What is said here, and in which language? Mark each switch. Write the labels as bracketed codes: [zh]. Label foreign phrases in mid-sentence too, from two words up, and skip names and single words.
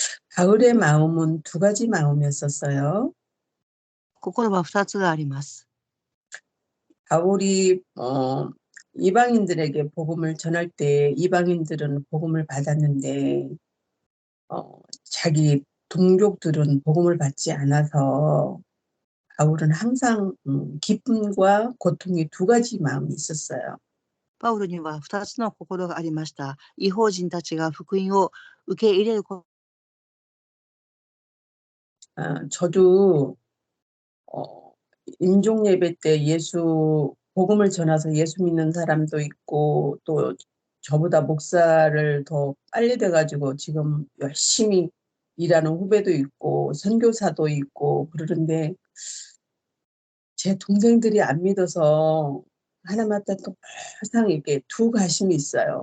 [ko] 바울의 마음은 두 가지 마음이었었어요. [ja] 心は2つがあります。 [ko] 바울이 이방인들에게 복음을 전할 때 이방인들은 복음을 받았는데 자기 동족들은 복음을 받지 않아서 바울은 항상 기쁨과 고통이 두 가지 마음이 있었어요. [ja] パウルには2つの心がありました。異邦人たちが福音を受け入れること [ko] 저도 임종 예배 때 복음을 전해서 예수 믿는 사람도 있고 또 저보다 목사를 더 빨리 돼가지고 지금 열심히 일하는 후배도 있고 선교사도 있고 그러는데 제 동생들이 안 믿어서 하나마다 또 항상 이렇게 두 가심이 있어요.